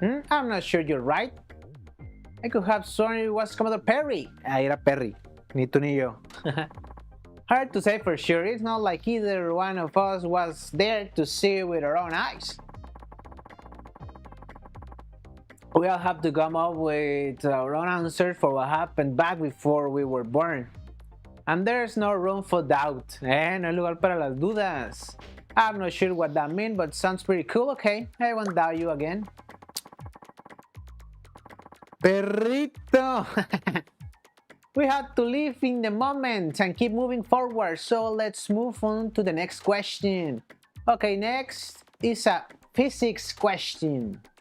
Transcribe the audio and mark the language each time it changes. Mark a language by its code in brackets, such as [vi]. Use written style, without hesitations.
[en] I'm not sure you're right. I could have sworn it was Commodore Perry. [es] Ah, era Perry. Ni tú ni yo. [en] Hard to say for sure. It's not like either one of us was there to see it with our own eyes. We all have to come up with our own answers for what happened back before we were born. And there's no room for doubt. [es] No hay lugar para las dudas. [en] I'm not sure what that means, but sounds pretty cool. Okay, I won't doubt you again. Perrito. We have to live in the moment and keep moving forward. So let's move on to the next question. Okay, next is a physics question.